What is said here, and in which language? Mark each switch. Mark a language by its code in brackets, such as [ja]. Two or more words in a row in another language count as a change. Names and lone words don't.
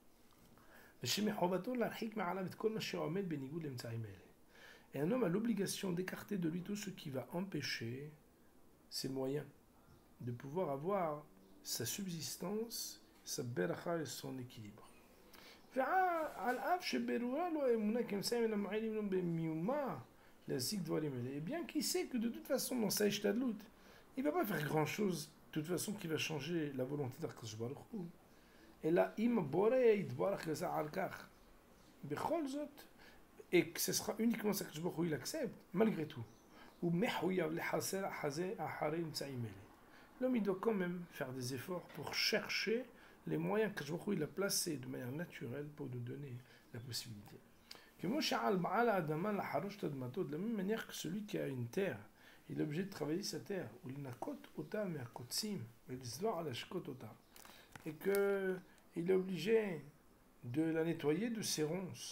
[fr] Et un homme a l'obligation d'écarter de lui tout ce qui va empêcher ses moyens de pouvoir avoir sa subsistance, sa beracha et son équilibre. Et bien qu'il sait que de toute façon dans sa ishtadlut, il ne va pas faire grand chose de toute façon qui va changer la volonté d' [he] הקדוש ברוך הוא. [fr] Et là, [he] אם בורא יתברך על כך. בכל זאת, [fr] et que ce sera uniquement ça que il accepte, malgré tout. L'homme il doit quand même faire des efforts pour chercher les moyens que il a placés de manière naturelle pour nous donner la possibilité. De la même manière que celui qui a une terre, il est obligé de travailler sa terre, et qu'il est obligé de la nettoyer de ses ronces.